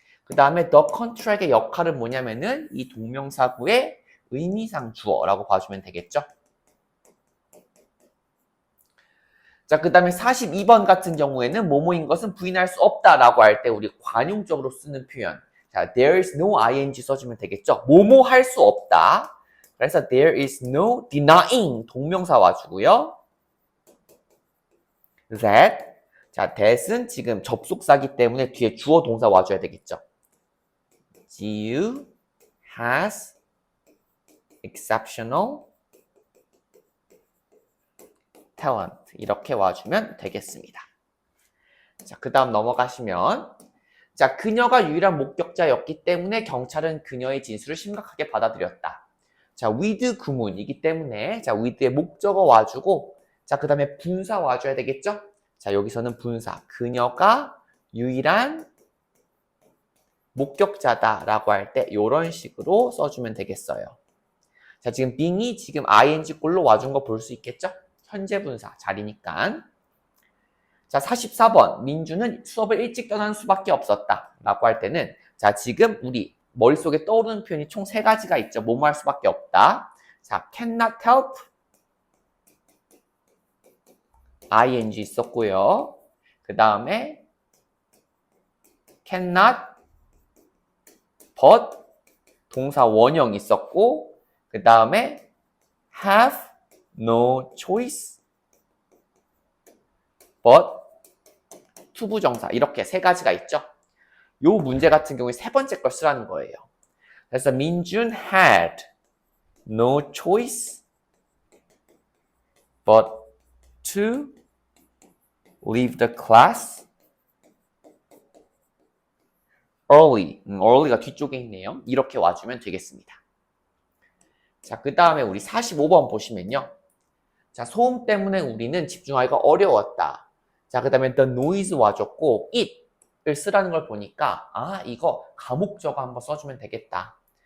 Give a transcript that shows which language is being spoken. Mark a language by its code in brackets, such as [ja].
[ko] 그 다음에 [en] the contract [ko] 의 역할은 뭐냐면은 이 동명사구의 의미상 주어라고 봐주면 되겠죠. 자, 그 다음에 42번 같은 경우에는 뭐뭐인 것은 부인할 수 없다라고 할 때 우리 관용적으로 쓰는 표현. [en] 자, there is no ing [ko] 써주면 되겠죠. 뭐뭐 할 수 없다. 그래서 [en] there is no denying [ko] 동명사 와주고요. [en] that. [ko] 자, that은 지금 접속사기 때문에 뒤에 주어 동사 와줘야 되겠죠. [en] Jiu has exceptional talent. [ko] 이렇게 와주면 되겠습니다. 자, 그 다음 넘어가시면 자, 그녀가 유일한 목격자였기 때문에 경찰은 그녀의 진술을 심각하게 받아들였다. 자, with 구문이기 때문에 자, with의 목적어 와주고 자, 그 다음에 분사 와줘야 되겠죠? 자, 여기서는 분사. 그녀가 유일한 목격자다라고 할 때 이런 식으로 써주면 되겠어요. 자, 지금 being이 지금 ing꼴로 와준 거 볼 수 있겠죠? 현재 분사 자리니까. 자, 44번. 민주는 수업을 일찍 떠나는 수밖에 없었다. 라고 할 때는 자, 지금 우리 머릿속에 떠오르는 표현이 총 3가지가 있죠. 뭐뭐 할 수밖에 없다. [en] 자, cannot help ing [ko] 있었고요. 그 다음에 [en] cannot but [ko] 동사 원형 있었고 그 다음에 [en] have no choice but [ko] 투부정사 이렇게 3가지가 있죠. 요 문제 같은 경우에 3번째 걸 쓰라는 거예요. 그래서 [en] 민준 had no choice but to leave the class early. [ko] early가 뒤쪽에 있네요. 이렇게 와주면 되겠습니다. 자, 그 다음에 우리 45번 보시면요. 자, 소음 때문에 우리는 집중하기가 어려웠다. 자, 그 다음에 [en] the noise [ko] 와줬고 it을 쓰라는 걸 보니까 아, 이거 가목적어 한번 써주면 되겠다.